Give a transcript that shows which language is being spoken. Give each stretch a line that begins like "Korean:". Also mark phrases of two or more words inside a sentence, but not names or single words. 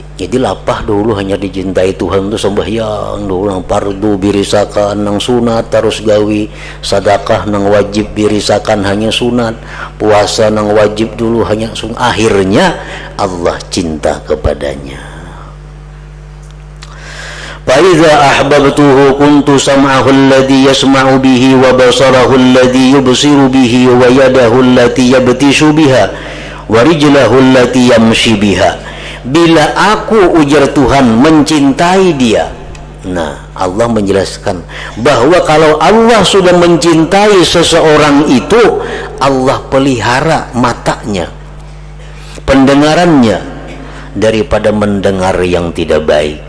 Banjar: Jadi lapah dulu hanya dicintai Tuhan itu sembahyang dulu nang fardu birisakan, nang sunat terus gawi, sedekah nang wajib birisakan hanya sunat, puasa nang wajib dulu hanya sunat.
Indonesian: Akhirnya Allah cinta kepadanya.
Arabic: فَإِذَا أَحْبَبْتُهُ كُنْتُ سَمْعَهُ الَّذِي يَسْمَعُ بِهِ وَبَصَرَهُ الَّذِي يُبْصِرُ بِهِ وَيَدَهُ الَّتِي يَبْطِشُ بِهَا وَرِجْلَهُ الَّتِي يَمْشِي بِهَا.
Indonesian: Bila aku, ujar Tuhan, mencintai dia. Nah, Allah menjelaskan bahwa kalau Allah sudah mencintai seseorang itu, Allah pelihara matanya, pendengarannya daripada mendengar yang tidak baik.